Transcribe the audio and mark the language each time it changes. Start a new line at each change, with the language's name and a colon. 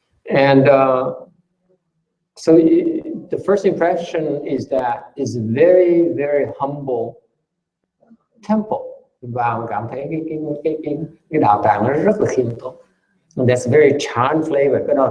English: And so the first impression is that it's a very humble temple.
Vietnamese: Và cảm thấy cái đạo tràng nó rất là khiêm tốn.
English: And that's very Chan flavor.